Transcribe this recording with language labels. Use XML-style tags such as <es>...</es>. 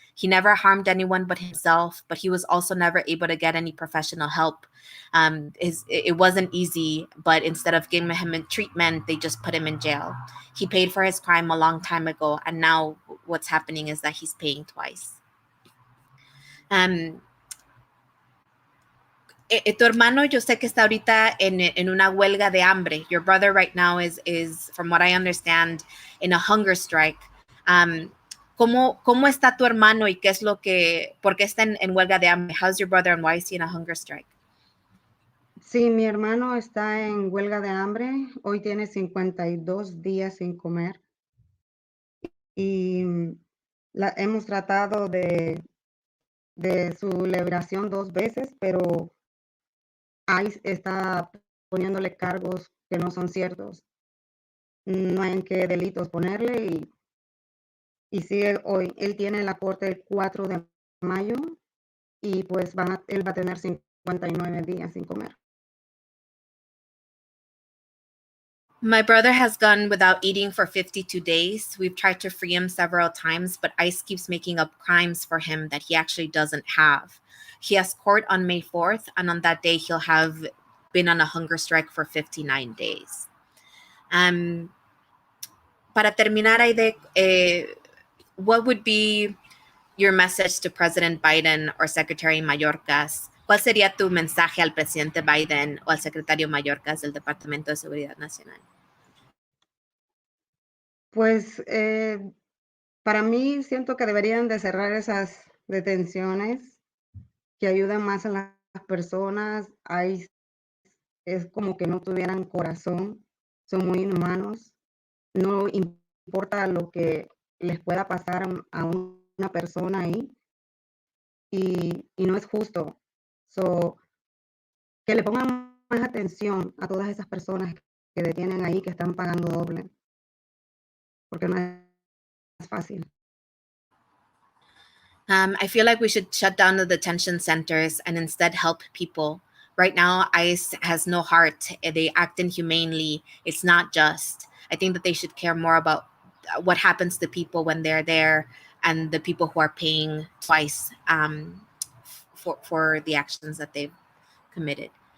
<en>He never harmed anyone but himself, but he was also never able to get any professional help. It wasn't easy, but instead of giving him treatment, they just put him in jail. He paid for his crime a long time ago, and now what's happening is that he's paying twice.</en> <es>Tu hermano, yo sé que está ahorita en una huelga de hambre.</es> <en>Your brother right now is, from what I understand, in a hunger strike.</en> <es>¿Cómo está tu hermano y qué es lo que, por qué está en huelga de hambre?</es> <en>How's your brother and why is he in a hunger strike?</en> <es>Sí, mi hermano está en huelga de hambre. Hoy tiene 52 días sin comer. Y hemos tratado de su liberación 2 veces, pero ICE está poniéndole cargos que no son ciertos. No hay en qué delitos ponerle y sigue hoy. Él tiene la corte el 4 de mayo y pues él va a tener 59 días sin comer.</es> <en>My brother has gone without eating for 52 days. We've tried to free him several times, but ICE keeps making up crimes for him that he actually doesn't have. He has court on May 4th, and on that day, he'll have been on a hunger strike for 59 days.</en> <es>Para terminar,</es> <en>Aide, what would be your message to President Biden or Secretary Mayorkas?</en> <es>¿Cuál sería tu mensaje al presidente Biden o al secretario Mayorkas del Departamento de Seguridad Nacional? Pues para mí siento que deberían de cerrar esas detenciones que ayudan más a las personas. Es como que no tuvieran corazón, son muy inhumanos. No importa lo que les pueda pasar a una persona ahí y no es justo. Que le pongan más atención a todas esas personas que detienen ahí, que están pagando doble, porque no es fácil.</es> <en>I feel like we should shut down the detention centers and instead help people. Right now, ICE has no heart. They act inhumanely. It's not just. I think that they should care more about what happens to people when they're there and the people who are paying twice for the actions that they've committed.</en>